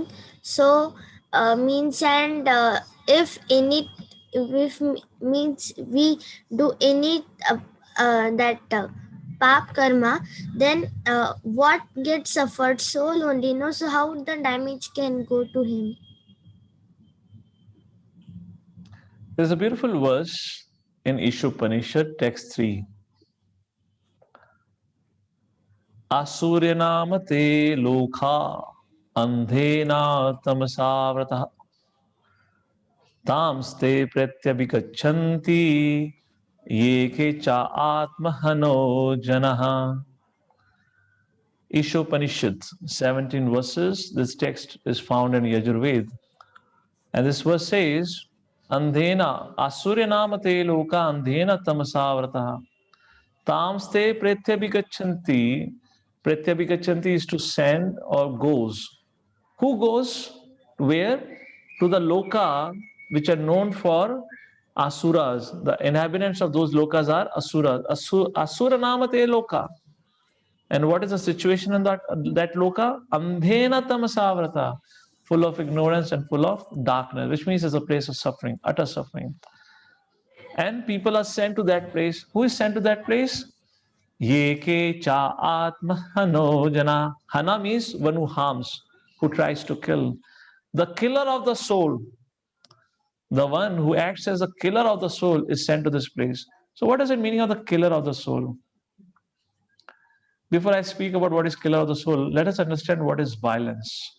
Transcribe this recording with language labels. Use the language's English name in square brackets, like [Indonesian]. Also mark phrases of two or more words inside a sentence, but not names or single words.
[English] So if means we do any [Sanskrit] pap karma, [English] then what gets suffered? Soul only, no? So how the damage can go to him? There's a beautiful verse in Ishopanishad, text 3. [Sanskrit] Asuryanam te lokha andhena tamasavrata tamste pratyabhigachanti yeke cha atmahano janaha. [English] Ishopanishad, 17 verses. This text is found in Yajurved. And this verse says, [Sanskrit] Andhena, asuryanamate loka andhena tamasavrataha. Tamste pretyabhigachanti. [English] Pretyabhigachanti is to send or goes. Who goes? Where? To the loka which are known for asuras. The inhabitants of those lokas are asuras. [Sanskrit] Asuranamate loka. [English] And what is the situation in that loka? [Sanskrit] Andhena tamasavrata, [English] full of ignorance and full of darkness, which means it's a place of suffering, utter suffering. And people are sent to that place. Who is sent to that place? [Sanskrit] Yeke cha atmahano jana. [English] Hana means one who harms, who tries to kill. The killer of the soul, the one who acts as a killer of the soul, is sent to this place. So what does it mean of the killer of the soul? Before I speak about what is killer of the soul, let us understand what is violence.